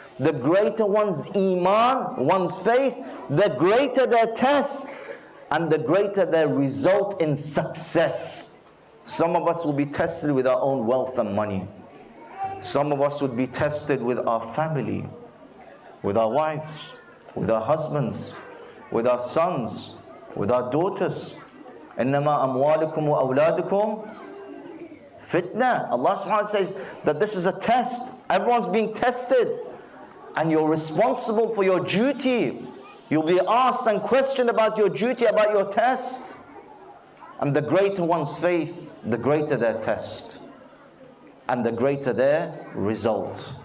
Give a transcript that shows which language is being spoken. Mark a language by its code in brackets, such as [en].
[en] The greater one's iman, one's faith, the greater their test, and the greater their result in success. Some of us will be tested with our own wealth and money. Some of us would be tested with our family, with our wives, with our husbands, with our sons, with our daughters. [ar] إِنَّمَا أَمْوَالُكُمْ وَأَوْلَادُكُمْ fitna. [en] Allah subhanahu wa ta'ala says that this is a test. Everyone's being tested. And you're responsible for your duty. You'll be asked and questioned about your duty, about your test. And the greater one's faith, the greater their test. And the greater their result.